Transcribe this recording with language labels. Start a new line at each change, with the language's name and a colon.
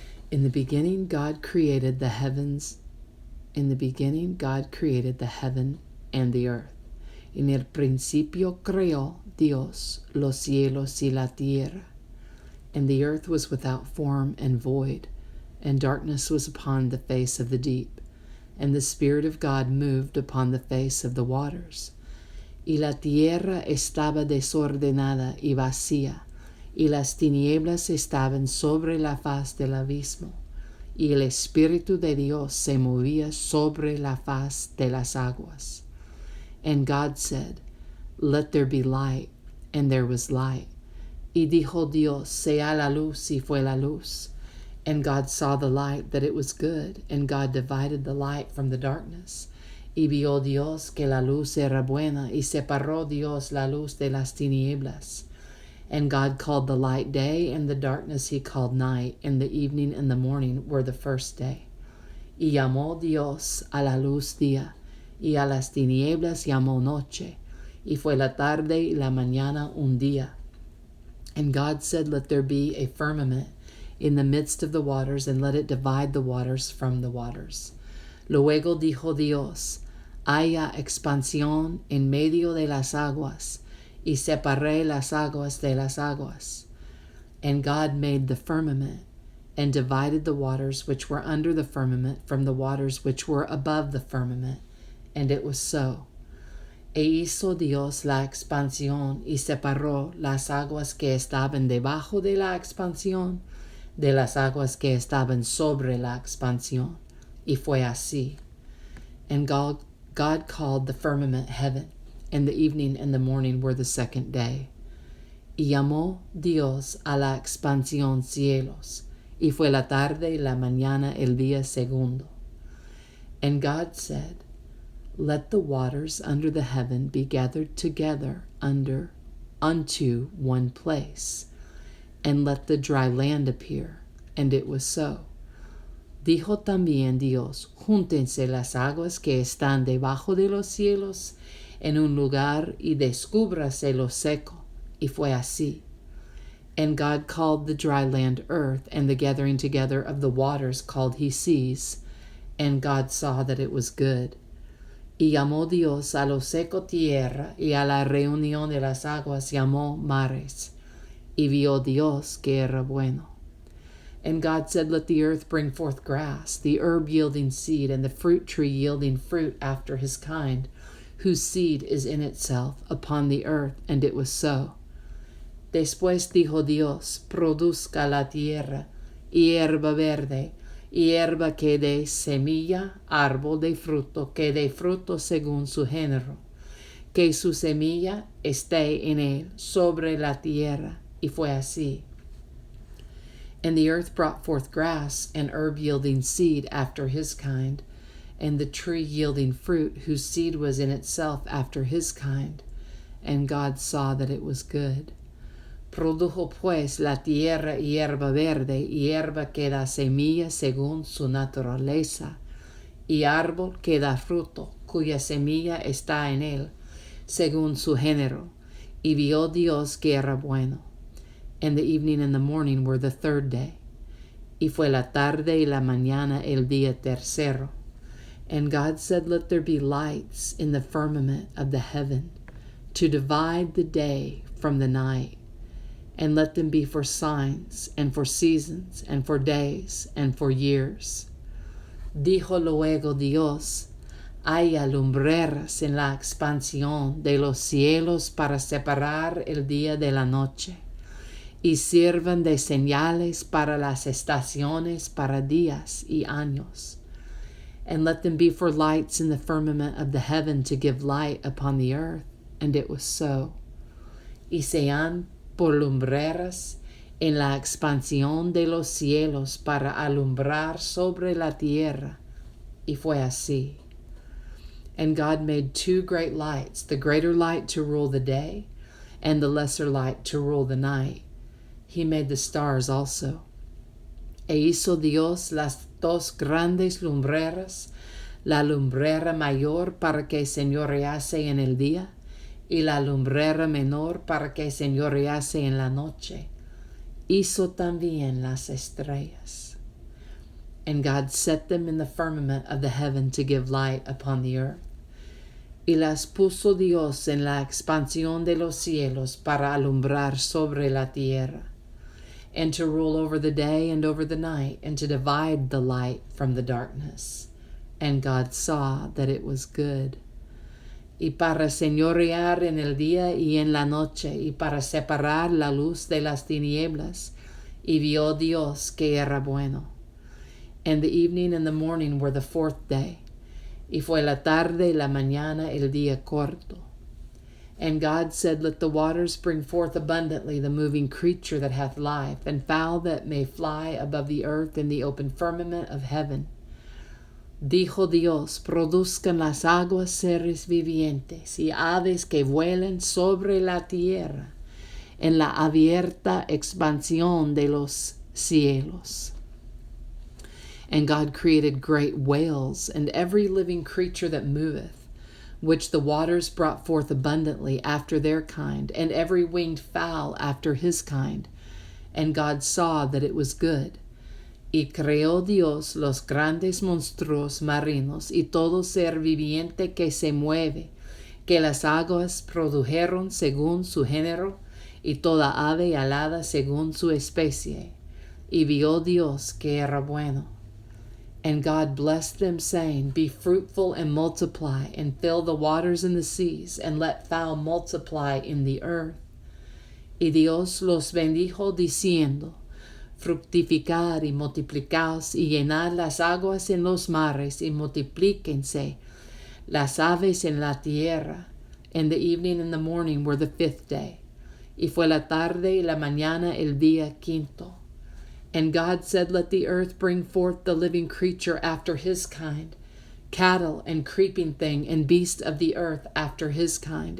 English: In the beginning, God created the heavens. In the beginning, God created the heaven and the earth.
Spanish: En el principio creó Dios los cielos y la tierra.
English: And the earth was without form and void, and darkness was upon the face of the deep. And the Spirit of God moved upon the face of the waters.
Spanish: Y la tierra estaba desordenada y vacía, y las tinieblas estaban sobre la faz del abismo, y el Espíritu de Dios se movía sobre la faz de las aguas.
English: And God said, "Let there be light," and there was light.
Spanish: Y dijo Dios, "Sea la luz," y fue la luz.
English: And God saw the light, that it was good, and God divided the light from the darkness.
Spanish: Y vio Dios que la luz era buena, y separó Dios la luz de las tinieblas.
English: And God called the light day, and the darkness he called night, and the evening and the morning were the first day.
Spanish: Y llamó Dios a la luz día, y a las tinieblas llamó noche, y fue la tarde y la mañana un día.
English: And God said, "Let there be a firmament in the midst of the waters, and let it divide the waters from the waters."
Spanish: Luego dijo Dios, "Haya expansión en medio de las aguas, y separé las aguas de las aguas."
English: And God made the firmament, and divided the waters which were under the firmament from the waters which were above the firmament. And it was so.
Spanish: E hizo Dios la expansión, y separó las aguas que estaban debajo de la expansión de las aguas que estaban sobre la expansión. Y fue así.
English: And God called the firmament heaven, and the evening and the morning were the second day.
Spanish: Y llamó Dios a la expansión cielos, y fue la tarde y la mañana el día segundo.
English: And God said, "Let the waters under the heaven be gathered together unto one place, and let the dry land appear." And it was so.
Spanish: Dijo también Dios, "Júntense las aguas que están debajo de los cielos en un lugar, y descúbrase lo seco." Y fue así.
English: And God called the dry land earth, and the gathering together of the waters called he seas. And God saw that it was good.
Spanish: Y llamó Dios a lo seco tierra, y a la reunión de las aguas llamó mares. Y vio Dios que era bueno.
English: And God said, "Let the earth bring forth grass, the herb yielding seed, and the fruit tree yielding fruit after his kind, whose seed is in itself upon the earth." And it was so.
Spanish: Después dijo Dios, "Produzca la tierra hierba verde, hierba que dé semilla, árbol de fruto que dé fruto según su género, que su semilla esté en él sobre la tierra." Y fue así.
English: And the earth brought forth grass, and herb yielding seed after his kind, and the tree yielding fruit, whose seed was in itself after his kind. And God saw that it was good.
Spanish: Produjo pues la tierra hierba verde, hierba que da semilla según su naturaleza, y árbol que da fruto, cuya semilla está en él, según su género. Y vio Dios que era bueno.
English: And the evening and the morning were the third day.
Spanish: Y fue la tarde y la mañana el día tercero.
English: And God said, "Let there be lights in the firmament of the heaven, to divide the day from the night, and let them be for signs, and for seasons, and for days, and for years."
Spanish: Dijo luego Dios, "Haya lumbreras en la expansión de los cielos para separar el día de la noche, y sirvan de señales para las estaciones, para días y años.
English: And let them be for lights in the firmament of the heaven, to give light upon the earth." And it was so.
Spanish: Y sean por lumbreras en la expansión de los cielos para alumbrar sobre la tierra. Y fue así.
English: And God made two great lights, the greater light to rule the day, and the lesser light to rule the night. He made the stars also.
Spanish: E hizo Dios las dos grandes lumbreras, la lumbrera mayor para que señorease en el día, y la lumbrera menor para que señorease en la noche. Hizo también las estrellas.
English: And God set them in the firmament of the heaven to give light upon the earth.
Spanish: Y las puso Dios en la expansión de los cielos para alumbrar sobre la tierra,
English: and to rule over the day and over the night, and to divide the light from the darkness. And God saw that it was good.
Spanish: Y para señorear en el día y en la noche, y para separar la luz de las tinieblas, y vio Dios que era bueno.
English: And the evening and the morning were the fourth day.
Spanish: Y fue la tarde y la mañana el día corto.
English: And God said, Let the waters bring forth abundantly the moving creature that hath life, and fowl that may fly above the earth in the open firmament of heaven.
Spanish: Dijo Dios, produzcan las aguas seres vivientes y aves que vuelen sobre la tierra en la abierta expansión de los cielos.
English: And God created great whales and every living creature that moveth, which the waters brought forth abundantly after their kind, and every winged fowl after his kind. And God saw that it was good.
Spanish: Y creó Dios los grandes monstruos marinos y todo ser viviente que se mueve, que las aguas produjeron según su género, y toda ave alada según su especie. Y vio Dios que era bueno.
English: And God blessed them, saying, Be fruitful and multiply, and fill the waters and the seas, and let fowl multiply in the earth.
Spanish: Y Dios los bendijo, diciendo, Fructificad y multiplicaos, y llenad las aguas en los mares, y multiplíquense las aves en la tierra.
English: And the evening and the morning were the fifth day.
Spanish: Y fue la tarde y la mañana el día quinto.
English: And God said, Let the earth bring forth the living creature after his kind, cattle and creeping thing and beast of the earth after his kind.